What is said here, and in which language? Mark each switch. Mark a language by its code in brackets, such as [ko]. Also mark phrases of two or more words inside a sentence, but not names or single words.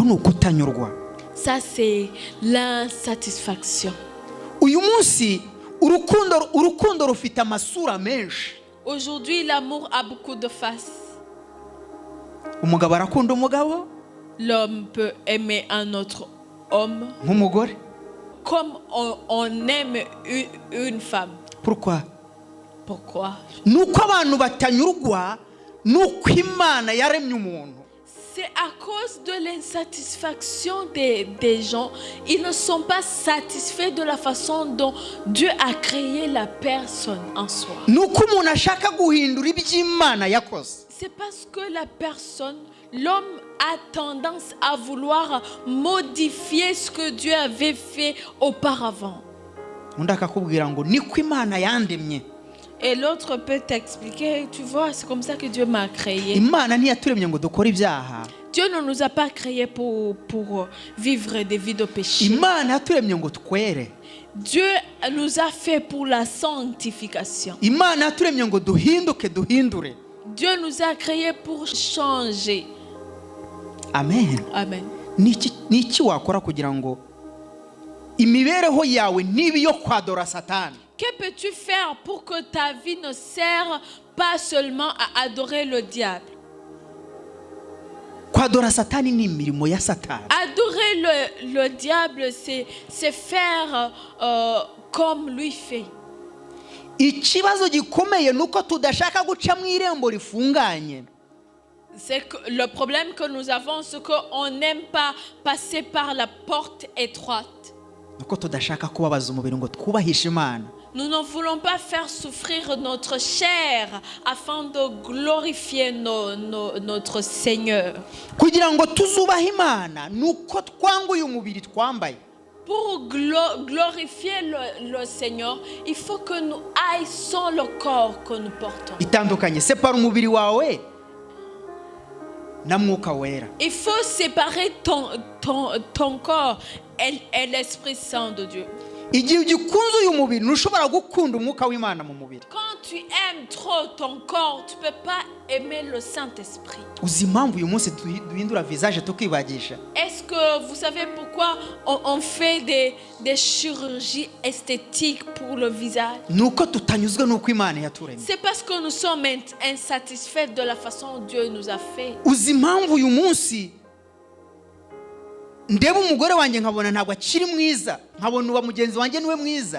[rw] Ko ni ukutanyurwa. [fr] Ça c'est l'insatisfaction. [rw] Uyu munsi urukundo rufite amasura menshi. [fr] Aujourd'hui l'amour a beaucoup de faces. [rw] Umugabo arakunda umugabo, [fr] L'homme peut aimer un autre homme [rw] nk'umugore. [fr] comme on aime une femme. Pourquoi? Pourquoi? [rw] Nuko abantu batanyurwa nuko Imana yaremye umuntu. [fr] C'est à cause de l'insatisfaction des gens. Ils ne sont pas satisfaits de la façon dont Dieu a créé la personne en soi. [rw] Nuko umuntu ashaka guhindura iby'Imana yakoze. [fr] C'est parce que la personne, l'homme a tendance à vouloir modifier ce que Dieu avait fait auparavant. [rw] Undi akakubwira ngo niko Imana yandemye. [fr] Et l'autre peut t'expliquer, tu vois, c'est comme ça que Dieu m'a créé. [rw] Imana ntiyaturemye ngo dukore ibyaha. [fr] Dieu ne nous a pas créés pour vivre des vies de péché. [rw] Imana yaturemye ngo twere. [fr] Dieu nous a fait pour la sanctification. [rw] Imana yaturemye ngo duhindure. [fr] Dieu nous a créés pour changer. [rw] Amen. [fr] Amen. [rw] Niki wakora kugira ngo imibereho yawe nibi yo kwadora Satani? [fr] Que peux-tu faire pour que ta vie ne serve pas seulement à adorer le diable? [rw] Kwadora Satani ni imirimo ya Satani. [fr] Adorer le diable, c'est faire comme lui fait. [rw] Ikibazo gikomeye nuko tudashaka guca mu irembo rifunganye. [fr] C'est que le problème que nous avons, c'est qu'on n'aime pas passer par la porte étroite. [rw] Nuko tudashaka kubabaza umubiri ngo twubahishe Imana. [fr] Nous ne voulons pas faire souffrir notre chair afin de glorifier notre Seigneur. [rw] Kugira ngo tuzubahe Imana nuko twanguye umubiri twambaye. [fr] Pour glorifier le Seigneur, il faut que nous haïssons le corps que nous portons. [rw] Itandukanye, separa umubiri wawe na Mwuka Wera. [fr] Il faut séparer ton corps et l'Esprit Saint de Dieu. [rw] Igihe ugikunze uyu mubiri ntushobora gukunda umwuka w'Imana mu mubiri. [fr] Quand tu aimes trop ton corps, tu ne peux pas aimer le Saint-Esprit. [rw] Uzi impamvu uyu munsi duhindura visage tukibagisha? [fr] Est-ce que vous savez pourquoi on fait des chirurgies esthétiques pour le visage? [rw] Nuko tutanyuzwe nuko Imana yaturemye. [fr] C'est parce que nous sommes insatisfaits de la façon dont Dieu nous a fait. [rw] Uzi impamvu uyu munsi ndeba umugore wanjye nkabona ntabwo akiri mwiza, nkabona uba mugenzi wanjye niwe mwiza?